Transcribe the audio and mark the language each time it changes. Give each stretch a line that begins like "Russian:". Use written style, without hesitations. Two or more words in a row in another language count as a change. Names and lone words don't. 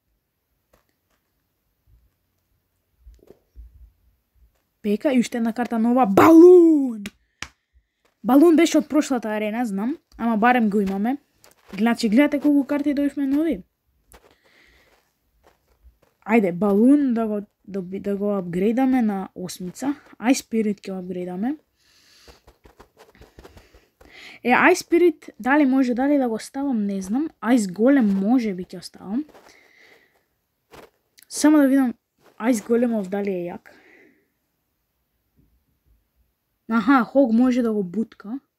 Macedonian: Пека и уште една карта нова, Балун. Балун беше од прошлата арена, знам, ама барем го имаме. Значи, гледате колку карти дојшме нови. Ајде, Балун да го апгрейдаме на 8-ца. Ice Spirit ќе го апгрейдаме. Ice Spirit, дали може да го ставам, не знам. Ice Golem може би ќе оставам. Само да видам Ice Golemов дали е јак. Хог може да го бутка.